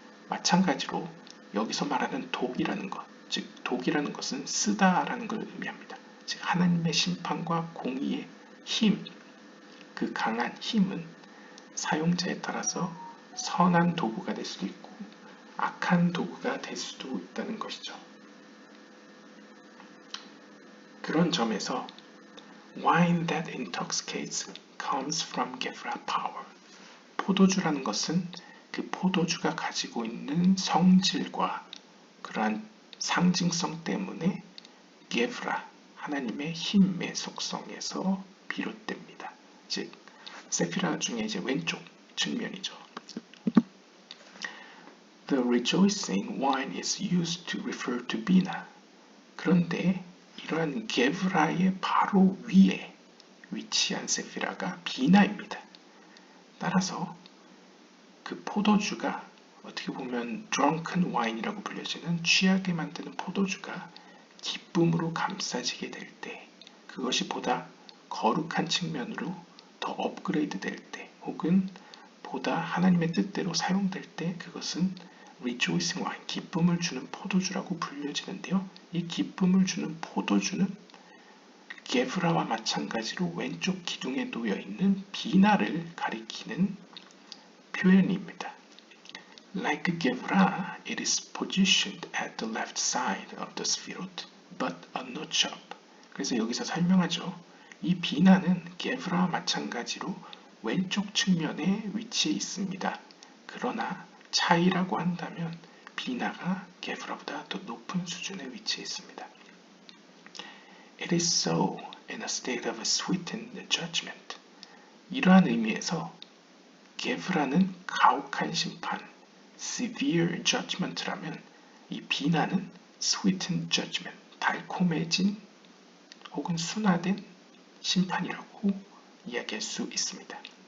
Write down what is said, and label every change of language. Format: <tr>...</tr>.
<ko>마찬가지로 여기서 말하는 독이라는 것, 즉 독이라는 것은 쓰다라는 걸 의미합니다. 즉 하나님의 심판과 공의의 힘, 그 강한 힘은 사용자에 따라서 선한 도구가 될 수도 있고 악한 도구가 될 수도 있다는 것이죠. 그런 점에서</ko> <en>wine that intoxicates comes from Gevra power.</en> <ko>포도주라는 것은 그 포도주가 가지고 있는 성질과 그러한 상징성 때문에 게브라, 하나님의 힘의 속성에서 비롯됩니다. 즉, 세피라 중에 이제 왼쪽 측면이죠.</ko> <en>The rejoicing wine is used to refer to 비나.</en> <ko>그런데 이러한 게브라의 바로 위에 위치한 세피라가 비나입니다. 따라서 그 포도주가 어떻게 보면</ko> <en>drunken wine</en> <ko>이라고 불려지는 취하게 만드는 포도주가 기쁨으로 감싸지게 될 때, 그것이 보다 거룩한 측면으로 더 업그레이드 될 때, 혹은 보다 하나님의 뜻대로 사용될 때, 그것은</ko> <en>rejoicing wine,</en> <ko>기쁨을 주는 포도주라고 불려지는데요. 이 기쁨을 주는 포도주는 게브라와 마찬가지로 왼쪽 기둥에 놓여 있는 비나를 가리키는 표현입니다.</ko> <en>Like Gevra, it is positioned at the left side of the sphirot, but a notch up.</en> <ko>그래서 여기서 설명하죠. 이 비나는 게브라와 마찬가지로 왼쪽 측면에 위치해 있습니다. 그러나 차이라고 한다면 비나가 게브라보다 더 높은 수준에 위치해 있습니다.</ko> <en>It is so in a state of sweetened judgment.</en> <ko>이러한 의미에서 게브라는 가혹한 심판,</ko> <en>severe judgment</en> <ko>라면 이 비나는</ko> <en>sweetened judgment,</en> <ko>달콤해진 혹은 순화된 심판이라고 이야기할 수 있습니다.</ko>